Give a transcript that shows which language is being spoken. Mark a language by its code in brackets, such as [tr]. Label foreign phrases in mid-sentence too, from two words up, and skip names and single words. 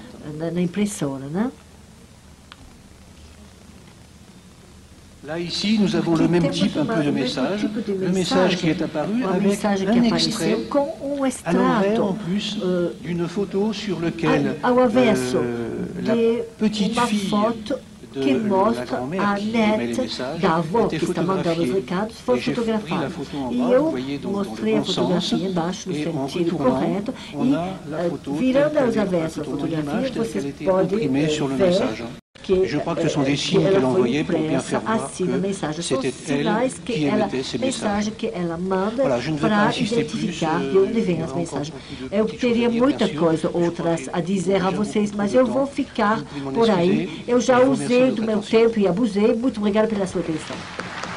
[fr] Là, ici, nous avons le même type un peu de message, le message qui est apparu avec un extrait à l'envers en plus d'une photo sur laquelle la petite fille [pt] que mostra a neta da avó que está mandando os recados foi fotografada. E eu mostrei a fotografia embaixo no sentido correto e virando aos avessos a fotografia, vocês podem ver [fr] je crois que ce sont des signes qu'elle envoyait pour bien faire voir que c'était elle qui émettait ces messages. Voilà, je ne vais pas insister plus. [pt] Eu teria muita coisa outras a dizer a vocês, mas eu vou ficar por aí. Eu já usei do meu tempo e abusei. Muito obrigada pela sua atenção.